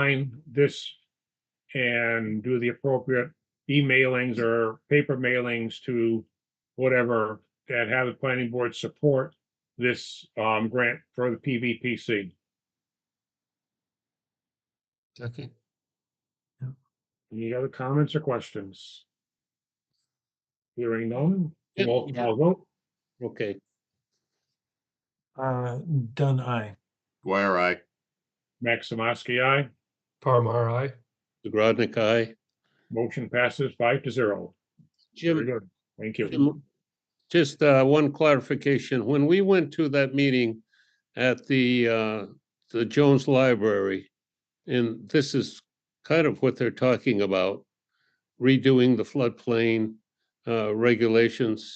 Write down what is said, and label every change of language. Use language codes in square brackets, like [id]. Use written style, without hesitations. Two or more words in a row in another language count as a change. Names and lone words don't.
[en] Dwyer sign this and do the appropriate emailings or paper mailings to whatever that have the planning board support this grant for the PVPC. Okay. Any other comments or questions? Hearing none, Yeah, roll yeah. call vote. Okay. Done, aye. Dwyer, I. Maximovsky, aye. Farmer, aye. Zagradnik, aye. Motion passes 5-0. Very Jim, good. Thank you. Jim, just one clarification. When we went to that meeting at the Jones Library, and this is kind of what they're talking about, redoing the floodplain regulations.